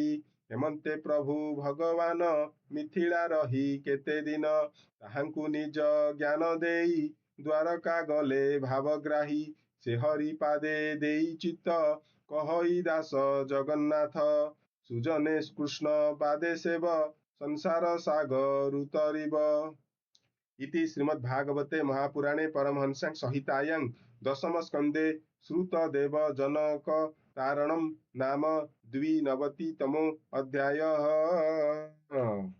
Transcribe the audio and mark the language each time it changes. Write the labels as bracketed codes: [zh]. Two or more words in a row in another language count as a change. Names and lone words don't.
[or] ହେମନ୍ତେ ପ୍ରଭୁ ଭଗବାନ ମିଥିଳା ରହି କେତେ ଦିନ। ତାହାଙ୍କୁ ନିଜ ଜ୍ଞାନ ଦେଇ ଦ୍ୱାରକା ଗଲେ ଭାବଗ୍ରାହୀ। ସେ ହରି ପାଦେ ଦେଇ ଚିତ୍ତ କହଇ ଦାସ ଜଗନ୍ନାଥ। ସୁଜନେ କୃଷ୍ଣ ପାଦେ ସେବ ସଂସାର ସାଗରୁ ତରିବ। [sa] इति श्रीमद्भागवते महापुराणे परमहंस संहितायां दशम स्कंदे श्रुतदेव जनक तारणम नाम 92तमो अध्यायः।